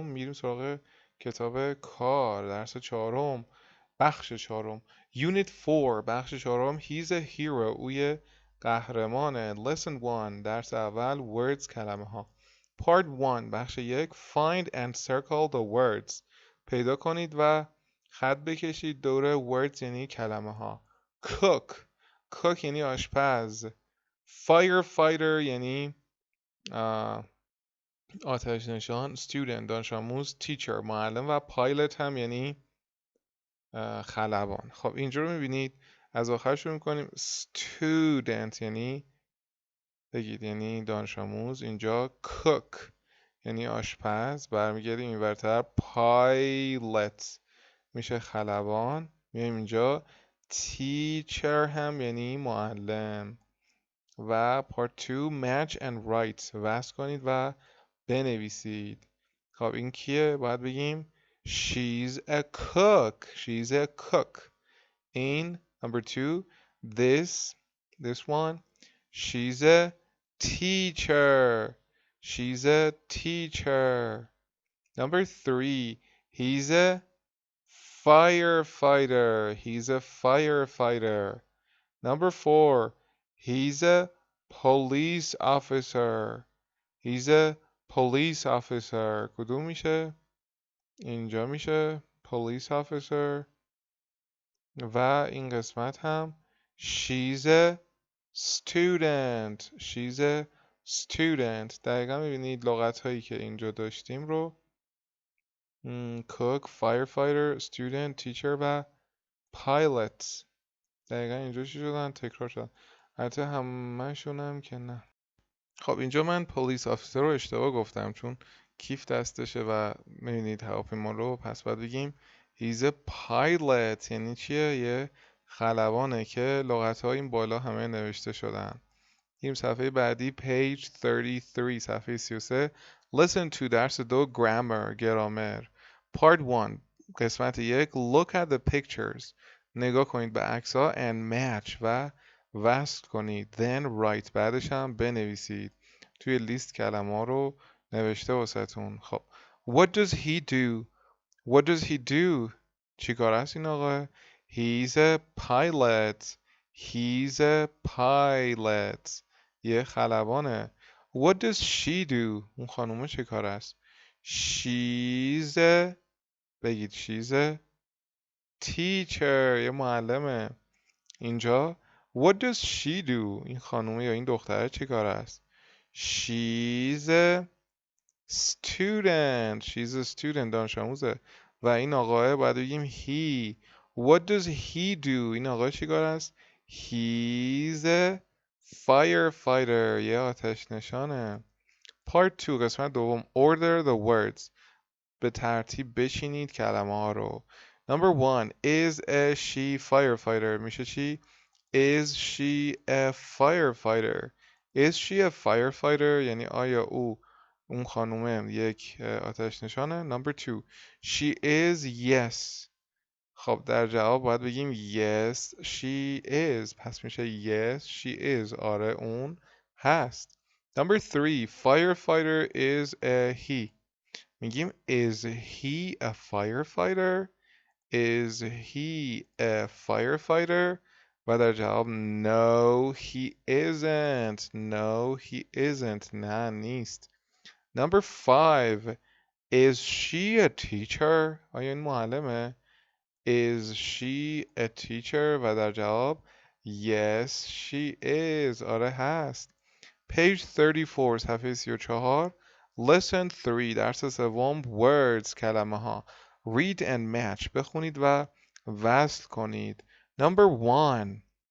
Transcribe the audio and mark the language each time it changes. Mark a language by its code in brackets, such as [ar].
[fa] میریم سراغ کتاب کار درس 4 بخش 4 Unit 4 بخش 4 [en] He's a hero. [fa] اوی قهرمانه. Lesson 1 درس اول words کلمه ها. [en] Part 1 بخش 1 Find and circle the words. [fa] پیدا کنید و خط بکشید دور words یعنی کلمه ها. cook یعنی آشپز. firefighter یعنی آتش نشان. student دانش آموز. teacher معلم. و pilot هم یعنی خلبان. خب اینجا رو میبینید از آخر شروع میکنیم. student یعنی بگید یعنی دانش آموز. اینجا cook یعنی آشپز. برمیگردیم این ورتر pilot میشه خلبان. میایم اینجا teacher هم یعنی معلم. و part 2 [en] match and write [fa] وصل کنید و بنویسید. خب این کیه؟ باید بگیم [en] she's a cook. she's a cook. این number 2 this one she's a teacher. she's a teacher. Number 3 he's a firefighter. he's a firefighter. Number 4 he's a police officer. he's a police officer. [fa] کدوم میشه؟ اینجا میشه police officer. و این قسمت هم [en] she's a student. she's a student. [fa] دقیقا میبینید لغت هایی که اینجا داشتیم رو cook, firefighter, student, teacher و pilot دقیقا اینجا چی شدن؟ تکرار شدن. حتی همه هم که نه. خب اینجا من پلیس آفیسر رو اشتباه گفتم چون کیف دستشه و میبینید هواپیما رو. پس باید بگیم [en] he's a pilot. [fa] یعنی چیه؟ یه خلبانه که لغت های این بالا همه نوشته شدن. این صفحه بعدی page 33 صفحه 33 listen to درس 2 grammar گرامر. [en] part 1 قسمت 1 look at the pictures. [fa] نگاه کنید به عکس ها [en] and match [fa] و وصل کنید. [en] then write [fa] بعدش هم بنویسید. توی لیست کلمه ها رو نوشته واسهتون. خب [en] What does he do? What does he do? [fa] چی کار است این آقا؟ [en] He's a pilot. He's a pilot. [fa] یه خلبانه. [en] What does she do? [fa] اون خانومه چی کار است؟ She's a بگید [en] she's a teacher. [fa] یه معلمه. [en] اینجا What does she do? [fa] این خانومه یا این دختره چی کار است؟ [en] She's a student. She's a student. [fa] دانش آموزه. و این آقاه باید بگیم he. [en] What does he do? [fa] این آقای چی کار است؟ [en] He's a firefighter. [fa] یه آتش نشانه. Part 2 قسمت دوم. [en] Order the words. [fa] به ترتیب بچینید کلمه ها رو. [en] Number 1. Is a she firefighter. [fa] میشه چی؟ [en] Is she a firefighter? Is she a firefighter؟ [fa] یعنی آیا اون خانومه یک آتش نشانه. [en] Number 2. She is yes. [fa] خب در جواب باید بگیم [en] yes she is. [fa] پس میشه [en] yes she is. [fa] آره اون هست. [en] Number 3. Firefighter is a he. میگیم is he a firefighter? Is he a firefighter? [fa] و در جواب [en] no he isn't. No he isn't. [fa] نه نیست. [en] Number 5. Is she a teacher? [fa] آیا این معلمه؟ [en] Is she a teacher? [fa] و در جواب [en] yes she is. [fa] آره هست. Page 34 صفحه 34. Lesson 3 درس سوم words کلمه ها. [en] Read and match [fa] بخونید و وصل کنید. [en] Number 1.